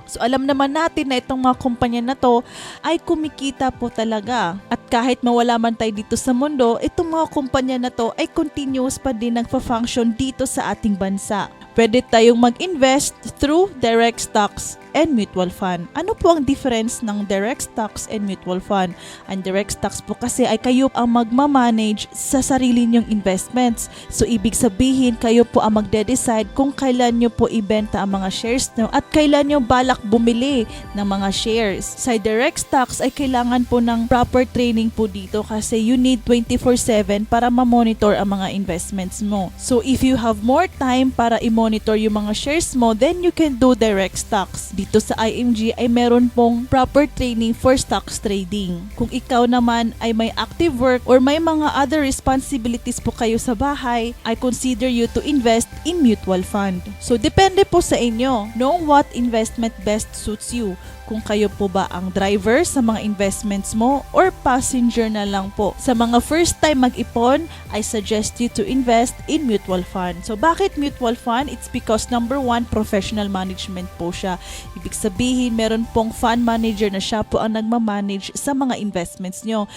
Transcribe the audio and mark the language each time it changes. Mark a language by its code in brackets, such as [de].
[tl] So alam naman natin na itong mga kumpanya na to ay kumikita po talaga. At kahit mawala man tayo dito sa mundo, itong mga kumpanya na to ay continuous pa din nagfa-function dito sa ating bansa. Pwede tayong mag-invest through direct stocks and mutual fund. Ano po ang difference ng direct stocks and mutual fund? Ang direct stocks po kasi ay kayo ang magmamanage sa sarili niyong investments. So, ibig sabihin, kayo po ang magde-decide kung kailan nyo po ibenta ang mga shares nyo at kailan nyo balak bumili ng mga shares. Sa direct stocks ay kailangan po ng proper training po dito kasi [en] you need 24/7 [tl] para ma-monitor ang mga investments mo. [en] So, if you have more time [tl] para i-monitor yung mga shares mo, [en] then you can do direct stocks. [tl] dito sa IMG ay meron pong proper training for stocks trading. Kung ikaw naman ay may active work or may mga other responsibilities po kayo sa bahay, [en] I consider you to invest in mutual fund. [tl] So depende po sa inyo. [en] Know what investment best suits you. [tl] Kung kayo po ba ang driver sa mga investments mo or passenger na lang po. Sa mga first time mag-ipon, [en] I suggest you to invest in mutual fund. So bakit mutual fund? It's because number one, professional management po siya. [tl] Ibig sabihin, meron pong fund manager na siya po ang nagmamanage sa mga investments nyo.